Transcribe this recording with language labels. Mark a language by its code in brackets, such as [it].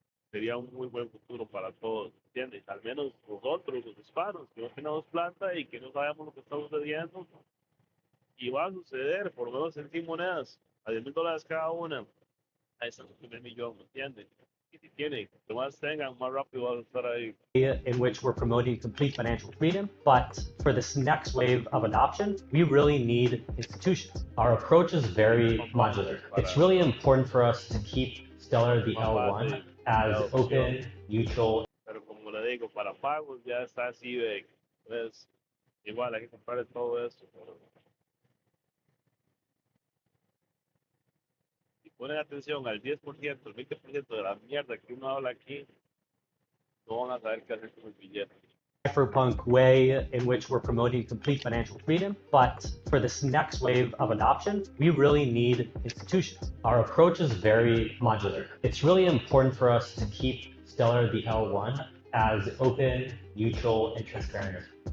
[es] Sería un muy buen futuro para todos, ¿entiendes? Al menos nosotros, los hispanos, que no tenemos plata y que no sabemos lo que está sucediendo. Y va a suceder, por lo menos en 100 monedas, a $10,000 cada una. Ahí está su primer millón, ¿me entiendes? Y si tienen, lo más tengan, más rápido van a estar ahí. [en] In which we're promoting complete financial freedom, but for this next wave of adoption, we really need institutions. Our approach is very modular. It's really important for us to keep Stellar the L1 as open, neutral. [es] Pero como le digo, para pagos ya está así de, pues, igual hay que comprar todo esto. Pero si ponen atención al 10%, el 20% de la mierda que uno habla aquí, no van a saber qué hacer con el billete. [en] Cypherpunk way in which we're promoting complete financial freedom, but for this next wave of adoption, we really need institutions. Our approach is very modular. It's really important for us to keep Stellar the L1 as open, neutral, and transparent.